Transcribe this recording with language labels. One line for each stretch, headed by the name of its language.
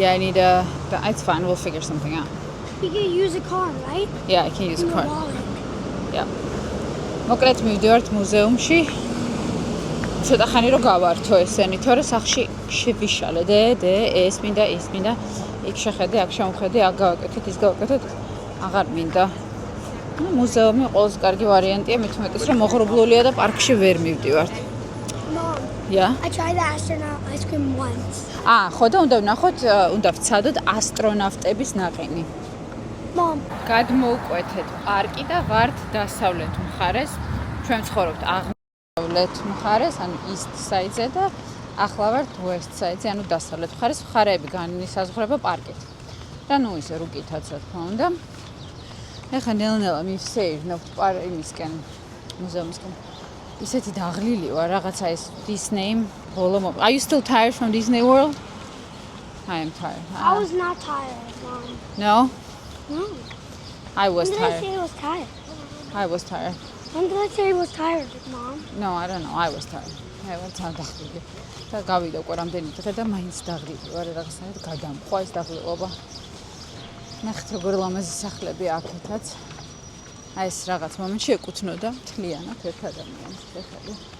English: Yeah, I need it's fine, we'll figure something out. You can use a card, right? Yeah, I can use a card. Wallet. Yeah.
Georgian: მოკლედ მივდივართ მუზეუმში. ცოტა ხანი რომ გავართო ესენი, თორე სახში შევიშალე და ეს მინდა, იქ შეხედე, აქ შევხედე, აქ გავაკეთეთ, ის გავაკეთეთ. აღარ მინდა. მუზეუმი ყველაზე კარგი ვარიანტია, მით უმეტეს რომ მოღრუბლულია და პარკში ვერ მივდივართ.
English: Mom. Yeah. I tried the astronaut ice cream once.
Georgian: ხო და უნდა ვნახოთ, უნდა ვცადოთ ასტრონავტების ნაყინი.
English: Mom.
Georgian: გადმოუკვეთეთ პარკი და ვართ დასავლეთ მხარეს. ჩვენ ვცხოვრობთ აღმოსავლეთ მხარეს, ანუ east side- ზე და ახლა ვართ west side- ზე, ანუ დასავლეთ მხარეს. მხარეები განისაზღვრება პარკით. და ნუ ისე რუკითაც რა თქმა უნდა. ეხლა ნელ-ნელა მივსეირნებთ იმისკენ, მუზეუმისკენ. ისეთი დაღლილი ვარ, რაღაცა ეს Disney ბოლო.
English: Are you still tired from Disney World? I am tired. I was not tired, Mom. No? No. I was When did I tired. say I was tired? I was tired. When did I say I was tired, Mom? No, I don't know. I was tired. I was დაღლილი.
Georgian: და გავიდა უკვე რამდენი დღე და მაინც დაღლილი ვარ, რაღაცნაირად გადამყვა ეს დაღლილობა. ნახეთ როგორ ლამაზი სახლები აქეთაც. აი ეს რაღაც მომენტში ეკუთვნოდა მთლიანად ერთ ადამიანს ხელი.